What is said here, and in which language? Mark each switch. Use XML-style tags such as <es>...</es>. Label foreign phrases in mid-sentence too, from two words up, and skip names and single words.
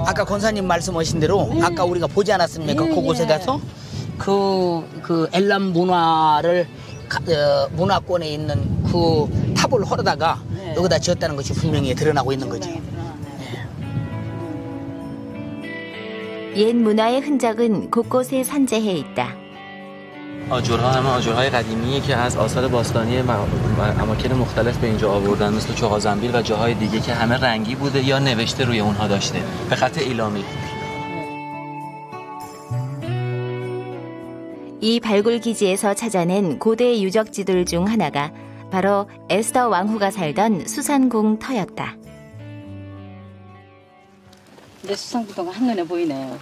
<ko>아까 권사님 말씀하신 대로 아까 우리가 보지 않았습니까? 그곳에 가서 그 엘람 문화를 문화권에 있는 그 탑을 헐어다가 여기다 지었다는 것이 분명히 드러나고 있는 거지. 옛 문화의 흔적은 곳곳에 산재해 있다.</ko> <fa>آجرها همه آجرهای قدیمیه که از آثار باستانی اماکن مختلف به اینجا آوردن، مثل چغازنبیل و جاهای دیگه که همه رنگی بوده یا نوشته روی اونها داشته به خط ایلامی.</fa> <ko>이 발굴 기지에서 찾아낸 고대 유적지들 중 하나가 바로 에스더 왕후가 살던 수산궁 터였다. 근데 수산궁터가 한눈에 보이네요.</ko>